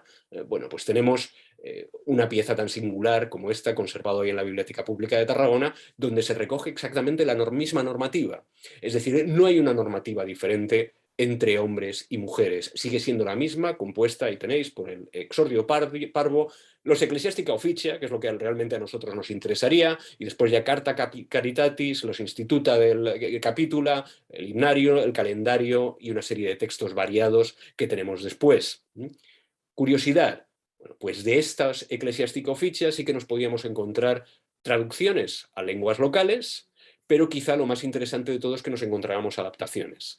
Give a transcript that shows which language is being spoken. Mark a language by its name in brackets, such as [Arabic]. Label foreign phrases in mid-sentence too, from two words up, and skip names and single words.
[Spanish] Bueno, pues tenemos una pieza tan singular como esta, conservada hoy en la Biblioteca Pública de Tarragona, donde se recoge exactamente la misma normativa. Es decir, no hay una normativa diferente entre hombres y mujeres. Sigue siendo la misma, compuesta, ahí tenéis, por el exordio parvo, los [Latin] ecclesiastica officia, [Spanish] que es lo que realmente a nosotros nos interesaría, y después ya [Latin] carta caritatis, [Spanish] los instituta del capítula, el himnario, el calendario y una serie de textos variados que tenemos después. Curiosidad, bueno, pues de estas [Latin] ecclesiastica officia [Spanish] sí que nos podíamos encontrar traducciones a lenguas locales, pero quizá lo más interesante de todo es que nos encontrábamos adaptaciones.